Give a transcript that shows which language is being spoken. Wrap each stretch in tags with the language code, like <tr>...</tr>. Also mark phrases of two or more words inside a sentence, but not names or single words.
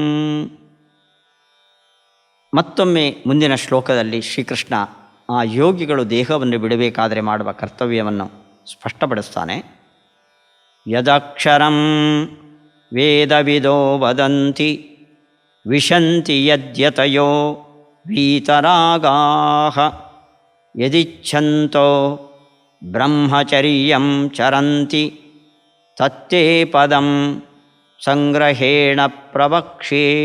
<kn>ಮತ್ತೊಮ್ಮೆ ಮುಂದಿನ ಶ್ಲೋಕದಲ್ಲಿ ಶ್ರೀಕೃಷ್ಣ ಆ ಯೋಗಿಗಳು ದೇಹವನ್ನು ಬಿಡಬೇಕಾದರೆ ಮಾಡುವ ಕರ್ತವ್ಯವನ್ನು ಸ್ಪಷ್ಟಪಡಿಸ್ತಾನೆ.</kn> <sa>ಯದಕ್ಷರಂ ವೇದವಿದೋ ವದಂತಿ ವಿಶಂತಿ ಯದ್ಯತಯೋ ವೀತರಾಗಾಃ ಯದಿಚ್ಛಂತೋ ಬ್ರಹ್ಮಚರ್ಯಂ ಚರಂತಿ ತತ್ತೇ ಪದಂ ಸಂಗ್ರಹೇಣ ಪ್ರವಕ್ಷೇ.</sa>